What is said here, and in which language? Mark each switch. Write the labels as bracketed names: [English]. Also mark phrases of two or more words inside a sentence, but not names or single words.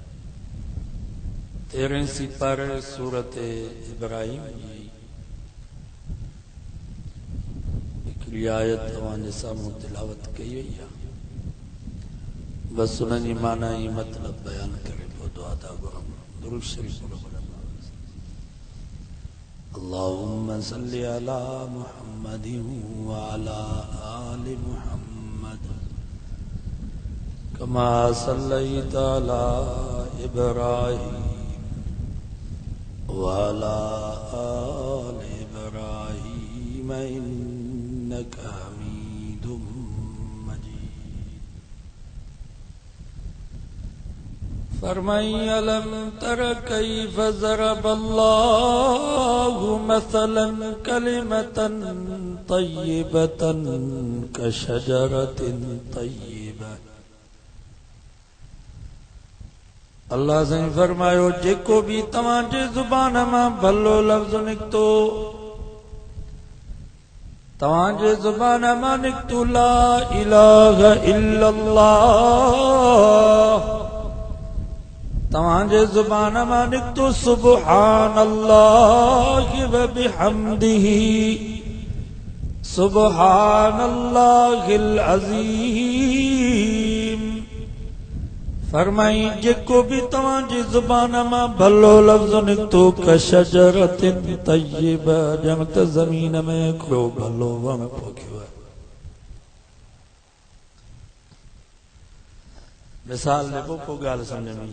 [Sindhi] 13 सिपारे सूरत इब्राहिम जी हिकिड़ी आयत तव्हांजे साम्हूं तिलावत कई वई आहे, बसि उन जी माना ई मतिलबु बयानु करे पोइ दुआ था घुरूं। दुरूद शरीफ़ पढ़ो। [Arabic] اللهم صل على محمد وعلى آل محمد كما صليت على إبراهيم وعلى آل إبراهيم إنك حميد مجيد. फरमाई ألم تر كيف ضرب الله مثلا كلمة طيبة كشجرة طيبة. [Sindhi] अल्लाह से फरमायो जेको भी तव्हांजे ज़ुबान मां भलो लफ्ज़ निकतो, तव्हांजे ज़ुबान मां निकतो [Arabic] لا إله إلا الله, [Sindhi] तव्हांजे ज़ुबान मां निकतो [Arabic] سبحان الله وبحمده سبحان الله العظيم. [Sindhi] फरमाई जेको भी तव्हांजी ज़ुबान मां भलो लफ्ज़ निकतो [Arabic] كشجرة طيبة, [Sindhi] ॼण त ज़मीन में हिकिड़ो भलो वण पोखियो आहे। मिसाल ॾे पोइ ॻाल्हि सम्झ में।